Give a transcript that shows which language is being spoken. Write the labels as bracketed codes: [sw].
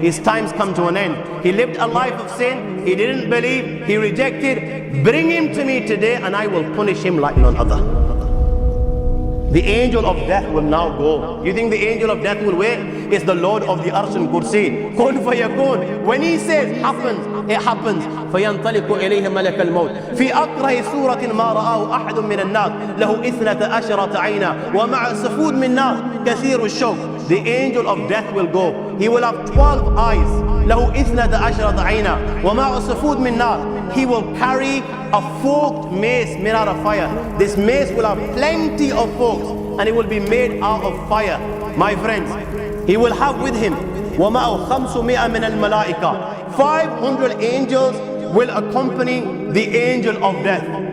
[en] His time's come to an end. He lived a life of sin. He didn't believe. He rejected. Bring him to me today and I will punish him like none other. The angel of death will now go. You think the angel of death will wait? It's the Lord of the Arsh and Kursi. Kun fayakun. When He says happens, it happens. [ar] فينطلق إليه ملك الموت في أقرأ سورة ما رآه أحد من الناس له 12 عينا ومع سفود من نار كثير الشوك. [en] The angel of death will go. He will have 12 eyes. [ar] له 12 عينا ومع سفود من نار. [en] He will carry a forked mace made out of fire. This mace will have plenty of forks and it will be made out of fire. My friends, he will have with him [ar] وَمَعُ 500 مِنَ الْمَلَائِكَةِ [en] 500 angels will accompany the angel of death.